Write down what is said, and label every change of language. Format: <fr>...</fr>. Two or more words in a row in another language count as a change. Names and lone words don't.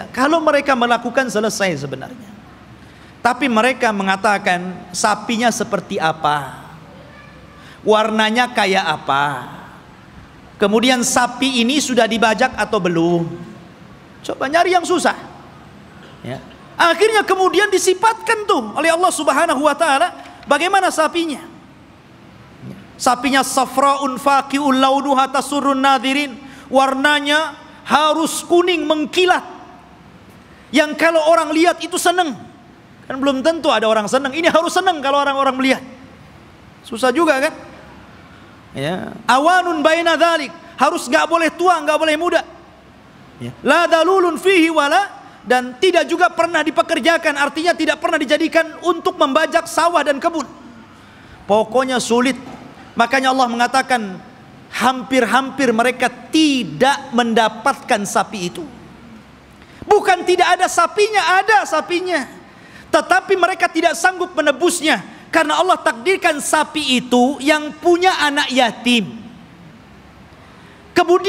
<id>Kalau mereka melakukan, selesai sebenarnya. Tapi mereka mengatakan, sapinya seperti apa, warnanya kayak apa, kemudian sapi ini sudah dibajak atau belum. Coba nyari yang susah ya. Akhirnya kemudian disifatkan tuh oleh Allah</id> <ar>سبحانه وتعالى</ar> <id>bagaimana sapinya.</id> <ar>Sapinya صفراء فاقع لونها تسر الناظرين,</ar> <id>warnanya harus kuning mengkilat, yang kalau orang lihat itu senang. Kan belum tentu ada orang senang, ini harus senang kalau orang-orang melihat. Susah juga kan ya.</id> <ar>عوان بين ذلك,</ar> <id>harus nggak boleh tua, nggak boleh muda ya.</id> <ar>لا ذلول فيه ولا,</ar> <id>dan tidak juga pernah dipekerjakan, artinya tidak pernah dijadikan untuk membajak sawah dan kebun. Pokoknya sulit. Makanya Allah mengatakan hampir-hampir mereka tidak mendapatkan sapi itu. Bukan tidak ada sapinya, ada sapinya, tetapi mereka tidak sanggup menebusnya karena Allah takdirkan sapi itu yang punya anak yatim.</id>